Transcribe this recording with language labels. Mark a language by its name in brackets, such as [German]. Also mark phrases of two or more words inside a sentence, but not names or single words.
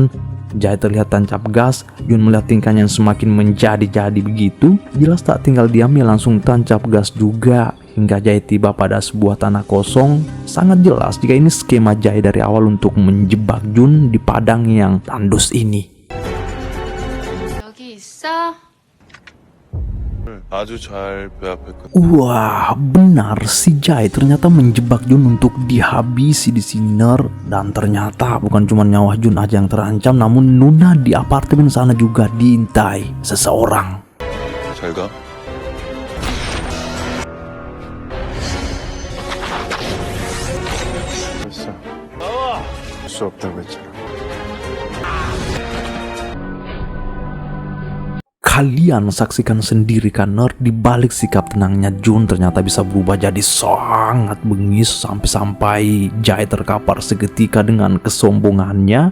[Indonesian] Jai terlihat tancap gas. Jun melihat tingkahnya yang semakin menjadi-jadi begitu, jelas tak tinggal diam, ia langsung tancap gas juga. Hingga Jai tiba pada sebuah tanah kosong. Sangat jelas jika ini skema Jai dari awal untuk menjebak Jun di padang yang tandus ini. [Korean] 여기 있어? 아주 잘 배합했거든. [Indonesian] Wah, benar, si Jai ternyata menjebak Jun untuk dihabisi di sini. Dan ternyata bukan cuma nyawa Jun aja yang terancam, namun Nuna di apartemen sana juga diintai seseorang. [Korean] 잘 가. 됐어. 나와. 수 없다고 했잖아. [Indonesian] Kalian saksikan sendiri kan Ner, di balik sikap tenangnya Jun ternyata bisa berubah jadi sangat bengis sampai-sampai Jai terkapar seketika dengan kesombongannya.